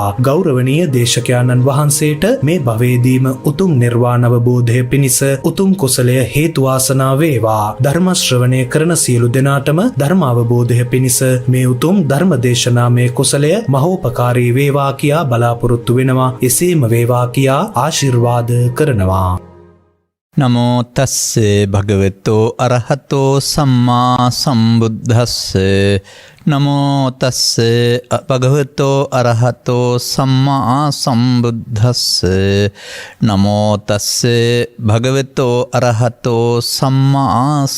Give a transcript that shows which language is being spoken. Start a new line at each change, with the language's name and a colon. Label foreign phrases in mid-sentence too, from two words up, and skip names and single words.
Sinhala: ගෞරවනීය දේශකයාණන් වහන්සේට මේ භවයේදීම උතුම් නිර්වාණ අවබෝධය පිණිස උතුම් කුසලය හේතු වාසනා වේවා. ධර්ම ශ්‍රවණය කරන සියලු දෙනාටම ධර්ම අවබෝධය පිණිස මේ උතුම් ධර්ම දේශනාමය කුසලය මහෝපකාරී වේවා කියා බලාපොරොත්තු වෙනවා. එසේම වේවා කියා ආශිර්වාද කරනවා.
Pali: නමෝ තස්සේ භගවතෝ අරහතෝ සම්මා සම්බුද්දස්සේ නමෝ තස්සේ භගවතෝ අරහතෝ සම්මා සම්බුද්දස්සේ නමෝ තස්සේ භගවතෝ අරහතෝ සම්මා